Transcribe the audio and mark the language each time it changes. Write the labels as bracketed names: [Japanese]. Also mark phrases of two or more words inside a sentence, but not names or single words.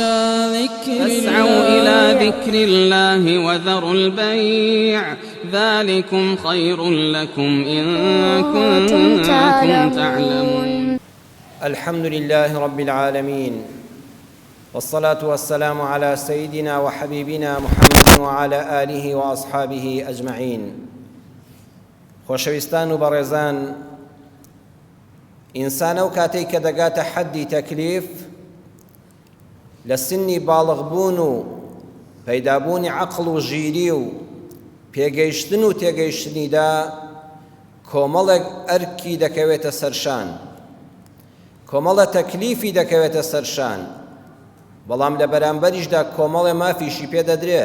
[Arabic] إلى ذكر الله وذروا البيع ذلكم خير لكم إن كنتم تعلمون. الحمد لله رب العالمين، والصلاة والسلام على سيدنا وحبيبنا محمد وعلى آله وأصحابه أجمعين. [Central Kurdish] خۆشەویستان و بەڕێزان، ئینسانە و کاتێک کە دەگاتە حەدی تەکلیف لە سنی باڵغبوون و پەیدابوونی عەقڵ و ژیری و پێگەیشتن و تێگەیشتنیدا کۆمەڵێک ئەرکی دەکەوێتە سەرشان، کۆمەڵە تەکلیفی دەکەوێتە سەرشان، بەڵام لە بەرامبەریشدا کۆمەڵێ مافیشی پێدەدرێ.